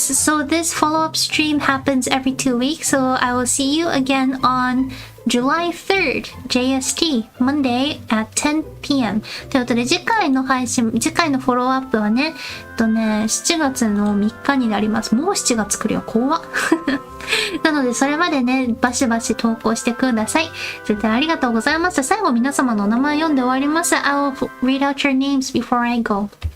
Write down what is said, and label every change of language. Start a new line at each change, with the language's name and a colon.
English: So this follow-up stream happens every 2 weeks. So I will see you again on July 3rd, JST, Monday at 10 p.m.
Japanese: ということで、次回のフォローアップはね、7月の3日になります。もう7月来るよ、怖っ。なので、それまでね、バシバシ投稿してください。絶対ありがとうございます。最後、皆様のお名前読んで終わります。
English: I will read out your names before I go.